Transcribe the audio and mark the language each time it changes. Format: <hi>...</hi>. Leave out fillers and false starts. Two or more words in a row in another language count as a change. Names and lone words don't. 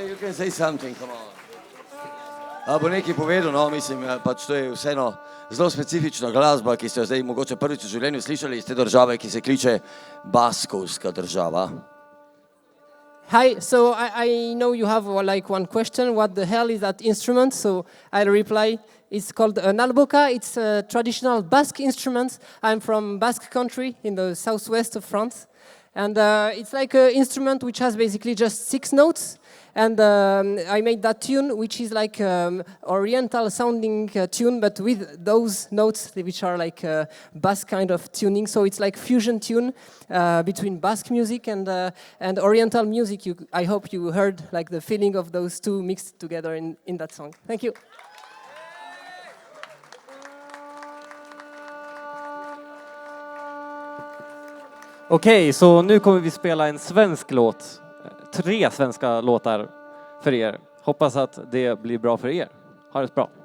<en>and say something, come on.</en> <sl>A bo nekaj povedal, no, mislim, pač to je vseeno zelo specifična glasba, ki ste jo zdaj mogoče prvič v življenju slišali iz te države, ki se kliče Baskovska država.</sl> <en>Hi, so I know you have like one question, what the hell is that instrument? So I'll reply, it's called an alboka, it's a traditional Basque instrument. I'm from Basque country in the southwest of France. And it's like an instrument which has basically just 6 notes. And I made that tune, which is like oriental sounding tune, but with those notes, which are like Basque kind of tuning. So it's like fusion tune between Basque music and oriental music. I hope you heard like the feeling of those two mixed together in that song. Thank you.</en> <sv>Okej, så nu kommer vi spela en svensk låt. 3 svenska låtar för er. Hoppas att det blir bra för er. Ha det bra.</sv>